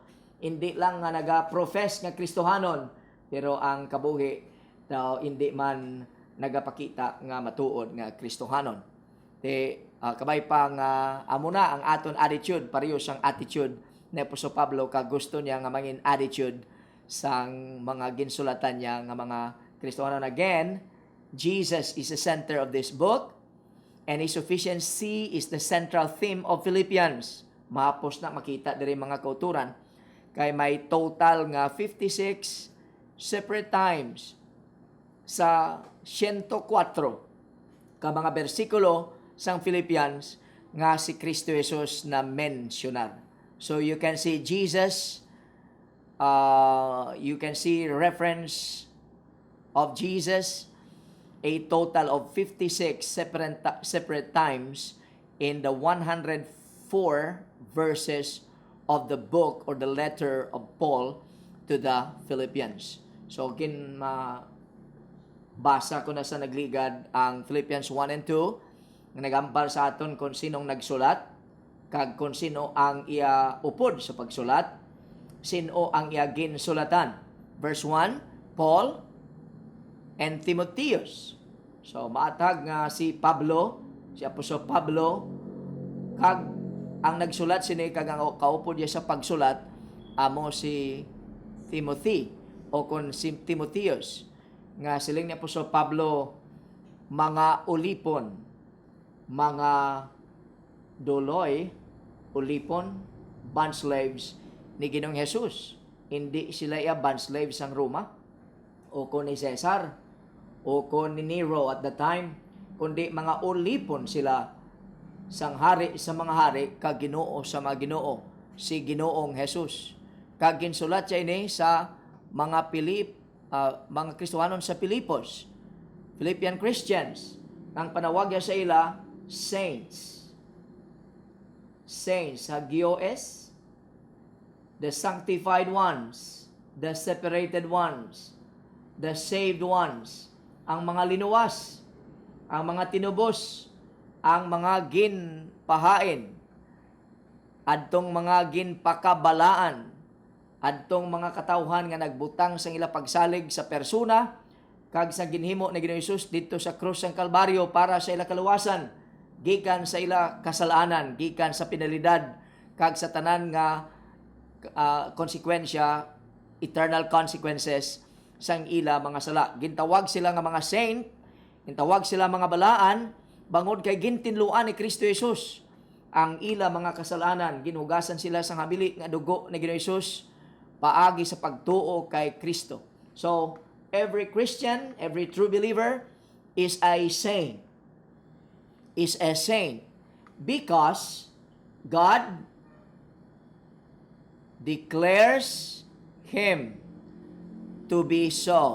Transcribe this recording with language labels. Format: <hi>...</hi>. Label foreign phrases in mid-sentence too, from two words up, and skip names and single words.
<hil>Hindi lang nga naga-profess nga Kristohanon, pero ang kabuhi daw hindi man nagapakita nga matuod nga Kristohanon. Kabay pa nga amo na ang aton attitude, pareho sang attitude ni Apostol Pablo, kag gusto niya nga mangin attitude sang mga ginsulatan niya nga mga Kristohanon.</hil> <en>Again, Jesus is the center of this book, and His sufficiency is the central theme of Philippians.</en> <hil>Mahapos na makita diri mga kauturan, kay may total nga 56 separate times sa 104 ka mga bersikulo sang Philippians nga si Kristo Jesus na mensionar.</hil> <en>So you can see Jesus, you can see reference of Jesus a total of 56 separate times in the 104 verses of the book or the letter of Paul to the Philippians.</en> <hil>So basa ko na sa nagligad ang Philippians</hil> <en>1 and 2</en> <hil>nga nagampal sa aton kung sinong nagsulat, kag kung sino ang iya upod sa pagsulat, sino ang iya ginsulatan.</hil> <en>Verse 1, Paul, and Timotheus.</en> <hil>So maatag nga si Pablo, si Apostol Pablo, kag ang nagsulat sini kag ang kaupod niya sa pagsulat amo si Timothy o kon si Timotheus, nga siling ni Apostol Pablo mga ulipon, mga doloy, ulipon,</hil> <en>bond slaves</en> <hil>ni Ginoong Jesus. Hindi sila</hil> <en>bond slaves</en> <hil>ang Roma o kon ni Caesar o kon ni Nero</hil> <en>at the time,</en> <hil>kundi mga ulipon sila sang hari sa mga hari kag Ginoo sa mga Ginoo, si Ginoong Jesus. Kag ginsulat siya ini sa mga mga Kristohanon sa Pilipos,</hil> <en>Philippian Christians.</en> <hil>Ang panawag niya sa ila saints.</hil> <en>Saints, hagios, the sanctified ones, the separated ones, the saved ones,</en> <hil>ang mga linuwas, ang mga tinubos, ang mga ginpahain, adtong mga ginpakabalaan, adtong mga katawhan nga nagbutang sa ila pagsalig sa persona kag sa ginhimo ni Ginoong Hesus</hil> <tl>dito sa krus ng Kalbaryo</tl> <hil>para sa ila kaluwasan, gikan sa ila kasalanan, gikan sa penalidad kag sa tanan nga konsekwensya,</hil> <en>eternal consequences</en> <hil>sang ila mga sala. Gintawag sila nga mga saint, gintawag sila mga balaan, bangod kay gintinluan ni Kristo Jesus ang ila mga kasalanan. Ginugasan sila sa habili nga dugo ni Ginoong Hesus paagi sa pagtuo kay Kristo.</hil> <en>So, every Christian, every true believer is a saint. Is a saint because God declares him to be so.</en>